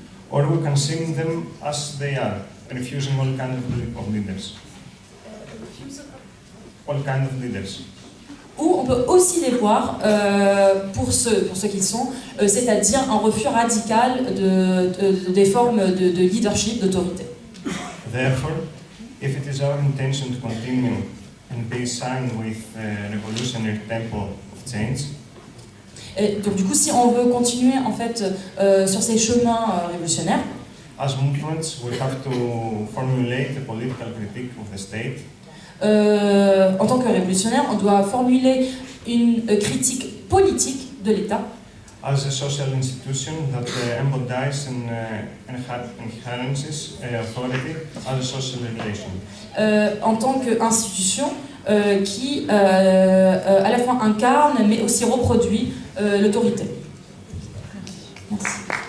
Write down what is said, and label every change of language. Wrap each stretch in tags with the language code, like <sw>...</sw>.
<en>Or we can see them as they are, refusing all kinds of leaders. All kinds of leaders.</en> <fr>Ou on peut aussi les voir pour ce qu'ils sont, c'est-à-dire un refus radical des formes de leadership, d'autorité.</fr> <en>Therefore, if it is our intention to continue and be signed with a revolutionary tempo of change,</en> <fr>et donc du coup, si on veut continuer en fait sur ces chemins révolutionnaires,</fr> <en>as movements, we have to formulate a political critique of the state.</en> <fr>En tant que révolutionnaire, on doit formuler une critique politique de l'État.</fr> <en>as a social institution that embodies and enhances authority as a social relation.</en> <fr>En tant qu'institution qui à la fois incarne mais aussi reproduit l'autorité. Merci.</fr>